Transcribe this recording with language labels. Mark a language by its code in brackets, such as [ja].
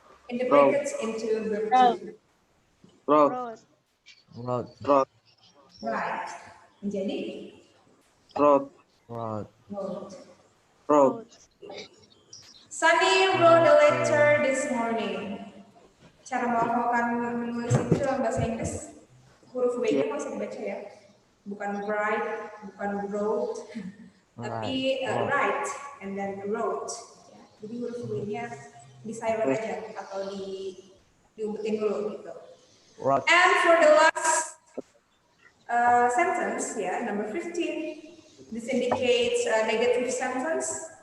[en] in the brackets into verb to. Wrote. Wrote. Wrote. Right. [id] Menjadi [en] Wrote. Wrote. wrote. Wrote. Sunny wrote a letter this morning. [id] Cara melakukan menulis itu dalam bahasa Inggris, huruf W-nya masih dibaca ya. Bukan [en] write, [id] bukan [en] wrote, [id] tapi [en] write and then wrote. [id] Ya. Jadi huruf W-nya di silent aja atau diumpetin dulu gitu. [en] Wrote. And for the last sentence, yeah, number 15, this indicates a negative sentence.